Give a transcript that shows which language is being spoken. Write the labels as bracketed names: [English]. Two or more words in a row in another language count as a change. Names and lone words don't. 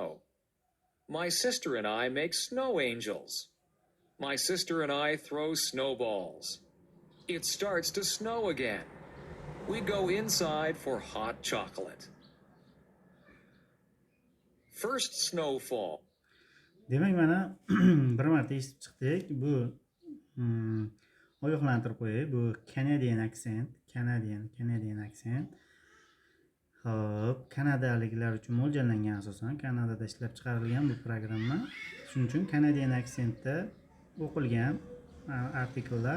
[English] My sister and I make snow angels. My sister and I throw snowballs. It starts to snow again. We go inside for hot chocolate. First snowfall. [Uzbek] Demak, mana bir marta eshitib chiqdik. Bu ogohlantirib qo'yay. Bu [English] Canadian accent. [Uzbek] Xo'p, kanadaliklar uchun mo'ljallangan asosan. Kanadada ishlab chiqarilgan bu programma. Shuning uchun [English] Canadian accentda [Uzbek] o'qilgan artikellar.